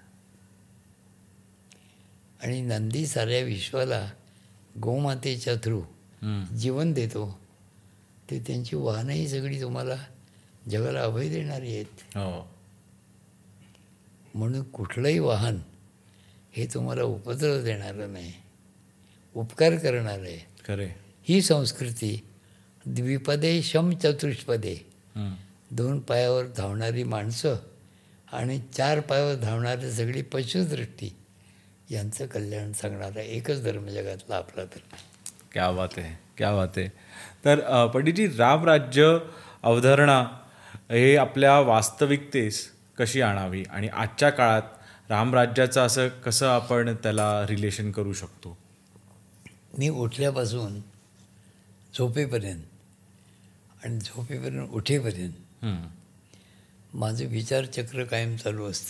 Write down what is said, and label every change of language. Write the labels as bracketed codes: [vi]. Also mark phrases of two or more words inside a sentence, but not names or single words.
[mr] आणि नंदी साऱ्या विश्वाला गोमातेच्या थ्रू जीवन देतो. ते त्यांची वाहनही सगळी तुम्हाला जगाला अभय देणारी आहेत. हो. म्हणून कुठलंही वाहन हे तुम्हाला उपद्रव देणारं नाही, उपकार करणार आहे. खरे. ही संस्कृती [sa] द्विपदे शम चतुष्पदे, [mr] 2 पायावर धावणारी माणसं आणि 4 पायावर धावणारी सगळी पशुदृष्टी यांचं कल्याण सांगणारा एकच धर्म जगातला आपला धर्म. [hi] क्या बात [mr] आहे, [hi] क्या बात [mr] आहे. तर पंडितजी, रामराज्य अवधारणा हे आपल्या वास्तविकतेस कशी आणावी आणि आजच्या काळात रामराज्याचं असं कसं आपण त्याला रिलेशन करू शकतो? मी उठल्यापासून झोपेपर्यंत आणि झोपेपर्यंत उठेपर्यंत माझं विचारचक्र कायम चालू असतं.